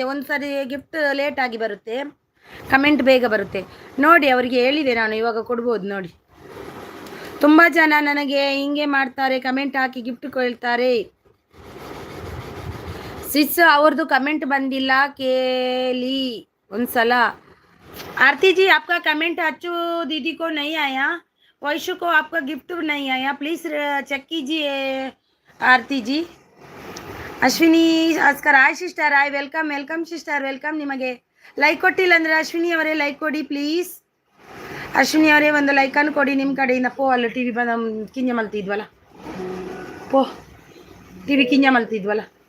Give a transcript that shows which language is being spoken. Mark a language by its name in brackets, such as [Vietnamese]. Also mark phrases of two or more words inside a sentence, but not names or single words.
[Kannada] ಒಂದ್ಸರಿ [English] gift late [Kannada] ಆಗಿ ಬರುತ್ತೆ, ಕಮೆಂಟ್ ಬೇಗ ಬರುತ್ತೆ ನೋಡಿ. ಅವರಿಗೆ ಹೇಳಿದೆ ನಾನು, ಇವಾಗ ಕೊಡ್ಬೋದು ನೋಡಿ. ತುಂಬ ಜನ ನನಗೆ ಹಿಂಗೆ ಮಾಡ್ತಾರೆ, ಕಮೆಂಟ್ ಹಾಕಿ ಗಿಫ್ಟ್ ಕೊಳ್ತಾರೆ. ಸಿಸ್ ಅವ್ರದ್ದು ಕಮೆಂಟ್ ಬಂದಿಲ್ಲ, ಕೇಳಿ ಒಂದ್ಸಲ. [Hindi] आरती जी आपका कमेंट अच्छू दीदी को नहीं आया, वैशु को आपका गिफ्ट नहीं आया, प्लीज़ चेक कीजिए आरती जी. [English] Ashwini Oscar. Hi sister. Hi, welcome sister. Welcome. [Kannada] ನಿಮಗೆ ಲೈಕ್ ಕೊಟ್ಟಿಲ್ಲ ಅಂದರೆ ಅಶ್ವಿನಿ ಅವರೇ ಲೈಕ್ ಕೊಡಿ ಪ್ಲೀಸ್. ಅಶ್ವಿನಿ ಅವರೇ ಒಂದು ಲೈಕನ್ನು ಕೊಡಿ ನಿಮ್ಮ ಕಡೆಯಿಂದ. ಅಲ್ಲಿ ಟಿ ವಿ ಬಂದು ಕಿಂಜ ಮಲ್ತಿದ್ವಲ್ಲ, ಟಿ ವಿ ಕಿಂಜ ಮಲ್ತಿದ್ವಲ್ಲ.